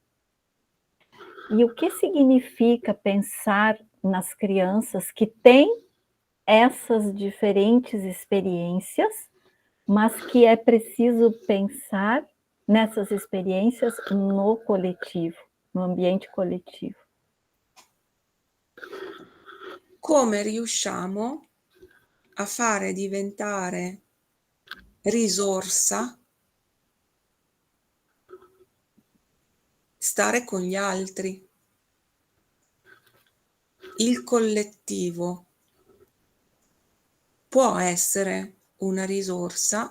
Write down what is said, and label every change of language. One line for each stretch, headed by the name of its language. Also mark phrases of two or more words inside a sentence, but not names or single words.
Portuguese: E o que significa pensar nas crianças que têm essas diferentes experiências, mas que é preciso pensar nessas experiências no coletivo, no ambiente coletivo?
Italian: Come riusciamo a fare diventare risorsa stare con gli altri? Il collettivo può essere una risorsa?